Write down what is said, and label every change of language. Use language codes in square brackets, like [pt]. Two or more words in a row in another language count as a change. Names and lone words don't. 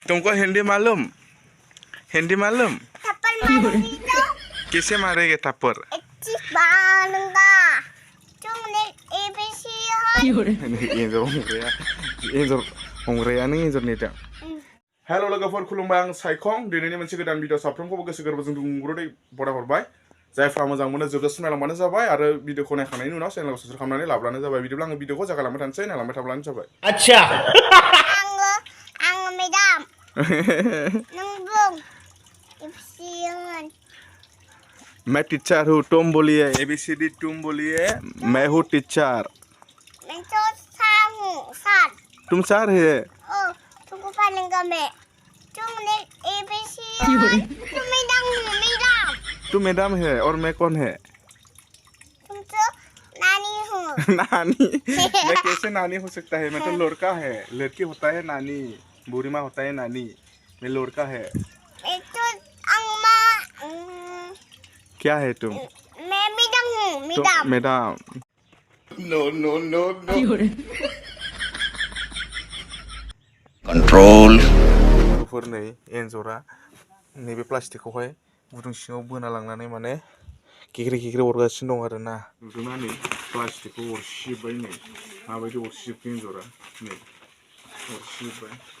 [hi] तुमको हिंदी मालूम? हिंदी मालूम? थप्पड़ मारेगी तो किसे मारेंगे थप्पड़? अच्छी मारूंगा तुमने एबीसी [brx] एंजर हमग्राया नों एंजर नेटा हेलो लोगोफोर खुलुमबाय आं साइखं दिनैनि मोनसे गोदान भिडिअ साफ्रोमखौबो गोसो गोरबोजों दुंब्रुदै बराय हरबाय जायफ्रा मोजां मोनो जोबजासिम नायलांबानो जाबाय आरो भिडिअखौ नायखांनायनि उनाव चेनेलखौ साबस्क्राइब खालामनानै लाब्लानो जाबाय बिदिब्ला आङो भिडिअखौ जागायलांबाय थानोसै नायलांबाय थाब्लानो जाबाय अच्छा आङो मेडाम नों बुं एबीसी [hi] मैं टीचर हूँ तुम बोलिए ABCD तुम बोलिए मैं हूँ टीचर मैं तो सर हूँ सर तुम सर है तुमको पालेंगा मैं तुमने एबीसी तुम मैडम हो मैडम तू मैडम है और मैं कौन है तुम तो नानी हो नानी मैं कैसे नानी हो सकता है मैं तो लड़का है लड़की होता है नानी बूढ़ी माँ होता है नानी मैं लड़का है मैं तो अम्मा क्या है तुम मैं मैडम हूँ मैडम [en] madam no no no no [hi] कंट्रोल [brx] फोर नै एन्जरा नैबे प्लास्टिकखौहाय गुदुं सिङाव बोना लांनानै माने गेग्रे गेग्रे अरगासिनो दं आरोना नुदोंना नै प्लास्टिकखौ अरसिबाय नै माबायदि अरसिबखो एन्जरा नै अरसिबाय